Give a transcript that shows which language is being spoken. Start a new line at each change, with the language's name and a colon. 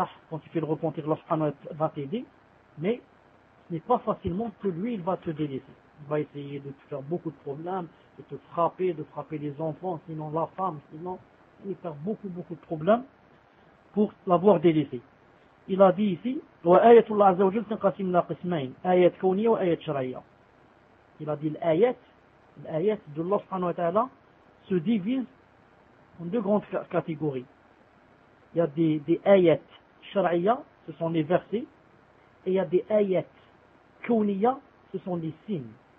French: Quand tu fais le repentir, Allah subhanahu wa ta'ala va t'aider, mais ce n'est pas facilement que lui, il va te délaisser. Il va essayer de te faire beaucoup de problèmes, de te frapper, les enfants, sinon la femme, sinon, il va faire beaucoup, beaucoup de problèmes pour l'avoir délaissé. Il a dit ici,
Arabic: وآية الله عز وجل تنقسم إلى قسمين آية كونية وآية شرعية.
French: Il a dit l'ayat de Allah subhanahu wa ta'ala se divise en deux grandes catégories. Il y a des ayat shara'iyya, ce sont les versets, et il y a des ayat kouniyya, ce sont les signes.